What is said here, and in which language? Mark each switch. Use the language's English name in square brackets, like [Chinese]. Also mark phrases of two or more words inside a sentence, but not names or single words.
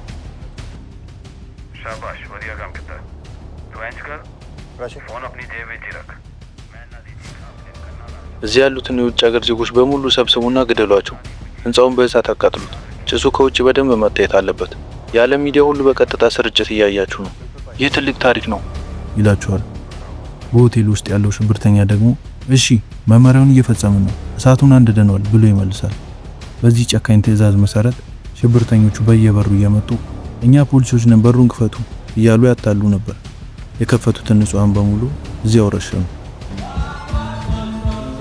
[Hindi] शाबाश बढ़िया काम किया तू इंच कर फोन अपनी जेब में ही रख [Amharic] እዚህ ያሉትን የውጭ ሀገር ዜጎች በሙሉ ሰብስቡና ግደሏቸው። ህንጻውን በእሳት አቃጥሉት። ጭሱ ከውጭ በደንብ መታየት አለበት። የዓለም ሚዲያ ሁሉ በቀጥታ ስርጭት እያያችሁ ነው። ይህ ትልቅ ታሪክ ነው ይላችኋል። በሆቴል ውስጥ ያለው ሽብርተኛ ደግሞ እሺ መመሪያውን እየፈጸምን ነው፣ እሳቱን አንድደናል ብሎ ይመልሳል። በዚህ ጨካኝ ትዕዛዝ መሰረት ሽብርተኞቹ በየበሩ እየመጡ እኛ ፖሊሶች ነን በሩን ክፈቱ እያሉ ያታሉ ነበር። የከፈቱትን ንጹሃን በሙሉ እዚያው ረሸኑ።